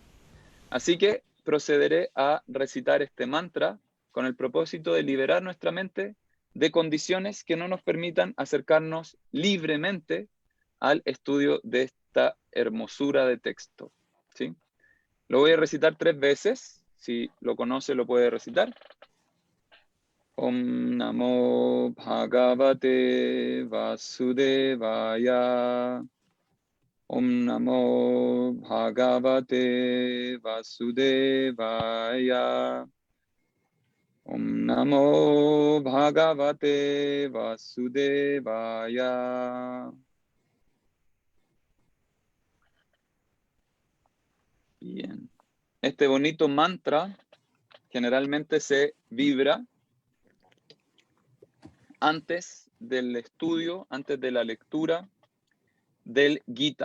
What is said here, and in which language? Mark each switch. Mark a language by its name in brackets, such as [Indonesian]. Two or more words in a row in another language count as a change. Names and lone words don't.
[Spanish] Así que procederé a recitar este mantra con el propósito de liberar nuestra mente de condiciones que no nos permitan acercarnos libremente al estudio de esta hermosura de texto, ¿sí? Lo voy a recitar 3 veces. Si lo conoce, lo puede recitar. [Sanskrit] ॐ नमो भगवते वासुदेवाय. ॐ नमो भगवते वासुदेवाय. ॐ नमो भगवते वासुदेवाय. [Spanish] Bien. Este bonito mantra generalmente se vibra antes del estudio, antes de la lectura del Gita.